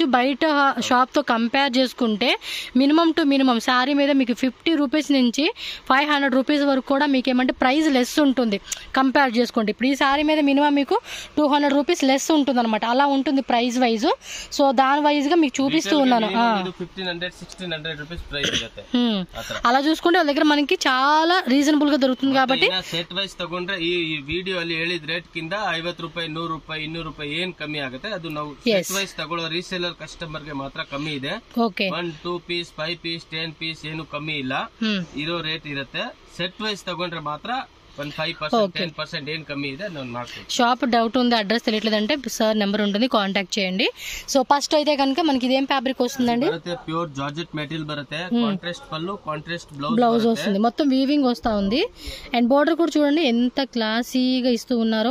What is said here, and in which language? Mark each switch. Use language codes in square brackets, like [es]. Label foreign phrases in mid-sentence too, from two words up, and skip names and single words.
[te] బయట షాప్ తో కంపేర్ చేసుకుంటే [en] minimum to minimum [te] శారీ మీద మీకు 50 రూపీస్ నుంచి 500 రూపీస్ వరకు కూడా మీకు ఏమంటే [en] price less [te] ఉంటుంది కంపేర్ చేసుకుంటే. ఇప్పుడు ఈ శారీ మీద మినిమం మీకు 200 [en] rupees less [te] ఉంటుంది అనమాట. అలా ఉంటుంది [en] price wise. [te] సో దాని వైజ్ గా మీకు చూపిస్తూ ఉన్నాను. అలా చూసుకుంటే వాళ్ళ దగ్గర మనకి చాలా రీజనబుల్ గా దొరుకుతుంది. కాబట్టి [en] set wise [kn] ತಗೊಂಡ್ರೆ ಈ ವಿಡಿಯೋ ಅಲ್ಲಿ ಹೇಳಿದ ರೇಟ್ ಕಿಂತ 50 ರೂಪಾಯಿ 100 ರೂಪಾಯಿ 200 ರೂಪಾಯಿ ಏನ್ ಕಮ್ಮಿ ಆಗುತ್ತೆ ಅದು ನಾವು [en] set wise [kn] ತಗೊಳ್ಳೋ [en] reseller customer [kn] ಗೆ ಮಾತ್ರ ಕಮ್ಮಿ ಇದೆ. 1 2 ಪೀಸ್ 5 ಪೀಸ್ 10 ಪೀಸ್ ಏನು ಕಮ್ಮಿ ಇಲ್ಲ, ಇರೋ ರೇಟ್ ಇರುತ್ತೆ. ಸೆಟ್ ವೈಸ್ ತಗೊಂಡ್ರೆ ಮಾತ್ರ 5% 10% ಏನ್ ಕಮ್ಮಿ ಇದೆ [te] షాప్ డౌట్ ఉంది, అడ్రస్ తెలియట్లేదంటే సార్ నెంబర్ ఉంటుంది, కాంటాక్ట్ చేయండి. [en] so first [te] అయితే కనుక మనకి ఇదేం ఫ్యాబ్రిక్ వస్తుందండి? [en] pure georgette material [te] బರುತ್ತೆ. కాంట్రాస్ట్ పళ్ళు, కాంట్రాస్ట్ బ్లౌజ్ వస్తుంది. మొత్తం వీవింగ్ వస్తా ఉంది. [en] and border [te] కూడా చూడండి ఎంత క్లాసీగా ఇస్తూ ఉన్నారో.